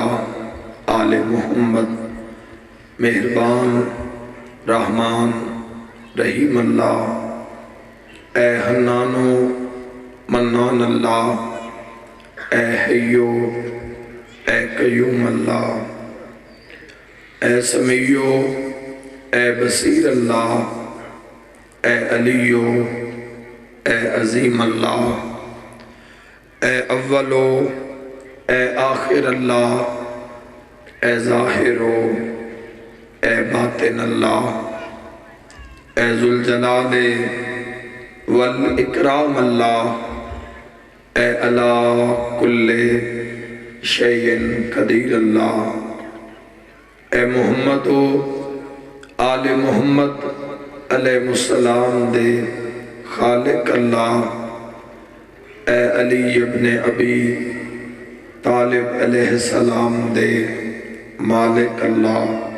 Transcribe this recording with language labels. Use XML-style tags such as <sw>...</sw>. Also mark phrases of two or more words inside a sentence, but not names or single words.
<ar>آل محمد مہربان رحمان رحیم اللہ اے حنانو منان اللہ اے حیو اے قیوم اللہ اے سمیعو اے بصیر اللہ اے علیو اے عظیم اللہ اے اولو اے آخر اللہ اے ظاہرو اے باطن اللہ اے ذوالجلال والاکرام اللہ اے علی کل شیء قدیر اللہ اے محمد و آل محمد علیہ السلام دے خالق اللہ اے علی ابن ابی طالب علیہ السلام دے مالک اللہ</ar>